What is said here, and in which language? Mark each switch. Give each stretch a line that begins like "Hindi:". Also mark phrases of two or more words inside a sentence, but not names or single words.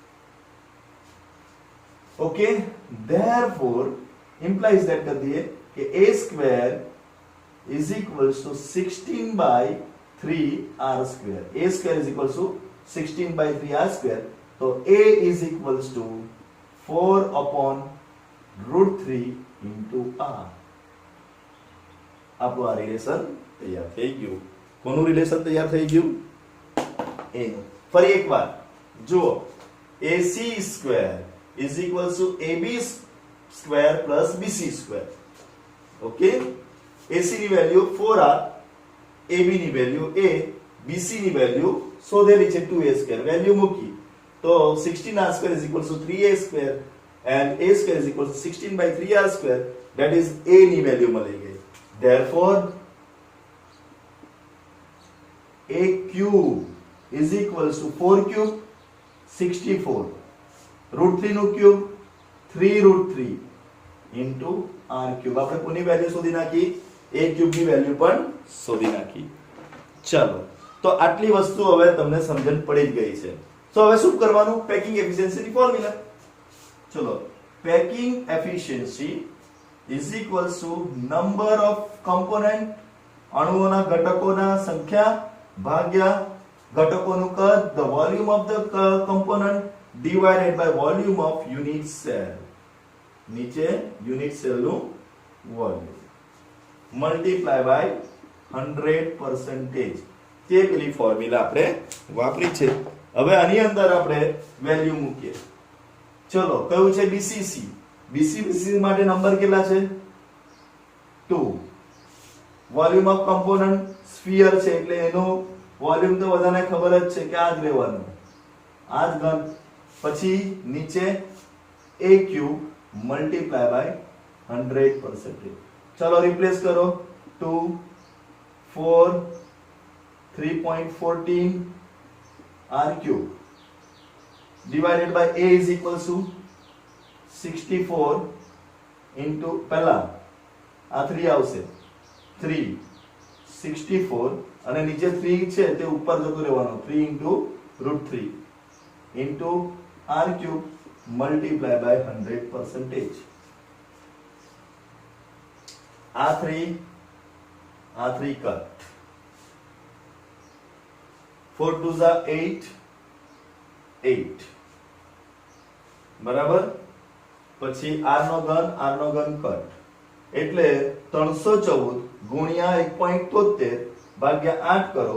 English: Okay, therefore implies that
Hindi: कर दिए कि
English: A square is equals to 16 by 3r square. A square is equals to 16 by 3r square. So A is equals to 4 upon root 3 into r.
Gujarati: આપણું આ રિલેશન તૈયાર થઈ ગયું. કોનું રિલેશન તૈયાર થઈ ગયું? A નું. ફરી એકવાર જુઓ
English: AC square is equals to AB square plus BC square.
Gujarati: Okay? AC ની વેલ્યુ 4r, AB ની વેલ્યુ A, BC ની વેલ્યુ શોધેલી છે 2A square. વેલ્યુ મૂકી તો
English: 16r square is equals to 3A square and A square is equals to 16 by 3r square, that is
Gujarati: A ની વેલ્યુ મળી ગઈ.
English: Therefore A cube is equals to 4 cube 64 root 3
Gujarati: નું ક્યુબ
English: 3 root 3 into r cube.
Gujarati: આપણે કોની વેલ્યુ શોધી નાખી? A cube ની વેલ્યુ પણ શોધી નાખી. ચલો તો આટલી વસ્તુ હવે તમને સમજણ પડી જ ગઈ છે. તો હવે શું કરવાનું?
English: packing efficiency ની ફોર્મ્યુલા. ચલો packing efficiency is equals to number of component,
Gujarati: અણુઓના ઘટકોના સંખ્યા ભાગ્યા ઘટકોનું કદ,
English: the volume of the component divided by volume of unit cell. નીચે unit cell નું volume multiply by 100%.
Gujarati: તે પેલી ફોર્મ્યુલા આપણે વાપરી છે. હવે આની અંદર આપણે વેલ્યુ મૂકીએ. ચલો કયું છે બીસીસી. બીસીસી માટે નંબર કેટલા છે 2.
English: volume of component
Gujarati: સ્ફિયર છે એટલે એનો વોલ્યુમ તો બધાને ખબર જ છે કે આ જ લેવાનું, આ જ ઘન. પછી નીચે a
English: cube multiply by
Gujarati: 100%. ચલો રિપ્લેસ કરો. 2 4 3.14 r ક્યુબ
English: divided by a is equals to 64 into
Gujarati: પહેલા આ 3 આવશે 3 64 અને નીચે 3 છે તે ઉપર જતું રહેવાનું
English: 3 into √3 into r cube multiply by 100%.
Gujarati: આ 3 કટ 4 2 ઝા 8 બરાબર. પછી r નો ઘન કટ એટલે 314 ગુણ્યા 1.73 ભાગ્યા 8 કરો.